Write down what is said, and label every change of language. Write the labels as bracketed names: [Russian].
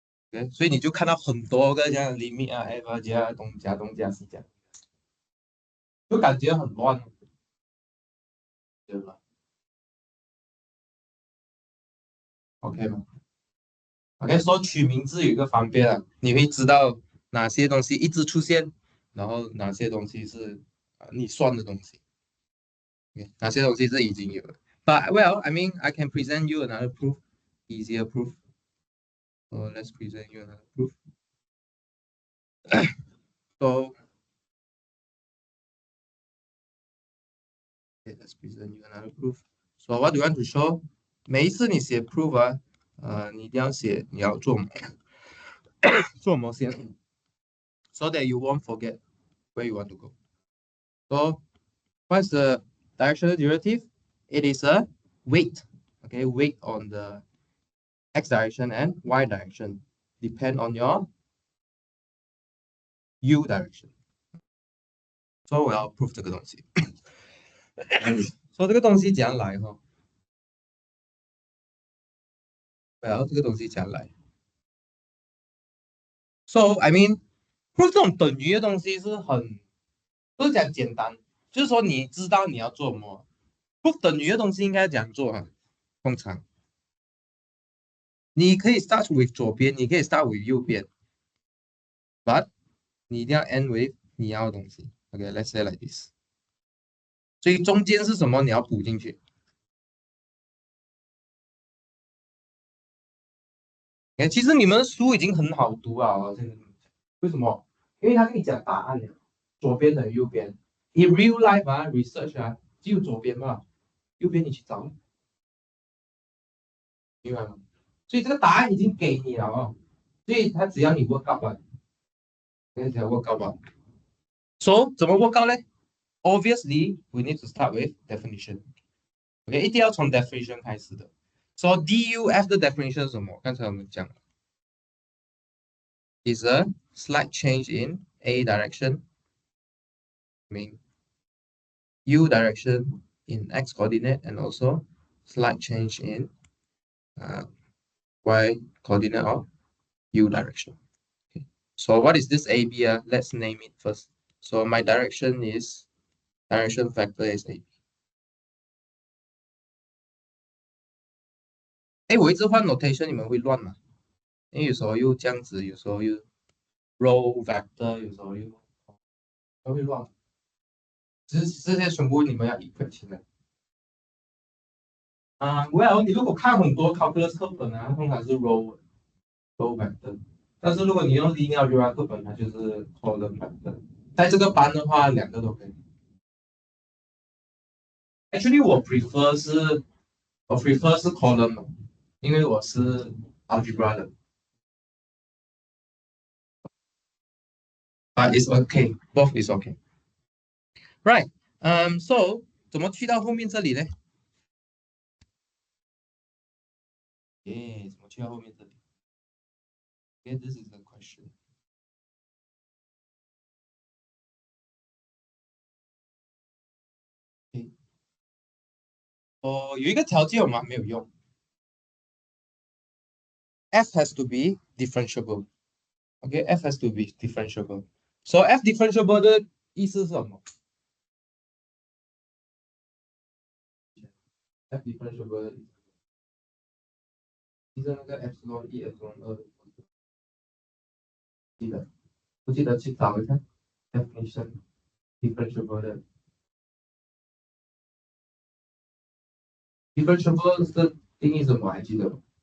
[Chinese] 对，所以你就看到很多个这样的 limit 啊，f 加东加东加西加，就感觉很乱，对吧？OK 吗？OK，说取名字有一个方便啊，你会知道哪些东西一直出现，然后哪些东西是你算的东西，okay，哪些东西是已经有了。 [English] But well, I mean, I can present you another proof, easier proof. So let's present you another proof. So okay, let's present you another proof. So what do you want to show? [Chinese] 每一次你写 proof 啊，你一定要写你要做做模先， [English] so that you won't forget where you want to go. So what's the directional derivative? It is a weight. Okay, weight on the x direction and y direction depend on your u direction. [Chinese] So 我要 prove 这个东西。说这个东西怎样来哈？这个东西怎样来？ [English] So I mean prove [Chinese] 这种等于的东西是很不是讲简单，就是说你知道你要做什么。 prove 等于的东西应该怎样做啊？通常你可以 [English] start with [Chinese] 左边，你可以 start with 右边，but 你一定要 [English] end with [Chinese] 你要的东西。 [English] OK，let's say like this。 [Chinese] 所以中间是什么？你要补进去。其实你们的书已经很好读啊，现在为什么？因为他跟你讲答案了，左边等于右边。 [English] In real life [Chinese] 啊，research 啊，只有左边嘛，右边你去找，明白吗？所以这个答案已经给你了哦，所以他只要你 work out 了，只要 work out 吧。 [English] So [Chinese] 怎么 work out 呢？ [English] Obviously, we need to start with definition. [Chinese] OK， 一定要从 definition 开始的。 [English] So [Chinese] DUF 的 definition 是什么？ 刚才我们讲了 [English] ，is a slight change in A direction, mean U direction in X coordinate, and also slight change in Y coordinate of U direction. Okay. So what is this AB? Let's name it first. So my direction vector is AB. [Chinese] 我一直换 notation， 你们会乱吗？因为有时候又这样子，有时候又 row vector， 有时候又会乱。这些全部你们要equate起来。 well， 你如果看很多 calculus 课本啊，通常是 row vector， 但是如果你用 linear algebra 课本，它就是 column vector。在这个班的话，两个都可以。 Actually， 我 prefer 是 column， 因为我是 algebra 的。 [English] But it's okay, both is okay. Right. [Chinese] So 怎么去到后面这里呢？怎么去到后面这里？ [English] This is the question. [Chinese] 有一个条件我们没有用 ， [English] f has to be differentiable. OK, f has to be differentiable. [Chinese] So f differentiable 的意思是什么 ？f differentiable 的意思，记得那个 epsilon 1、epsilon 2，不记得去找一下 definition differentiable 的 differentiable 的定义是什么？还记得吗？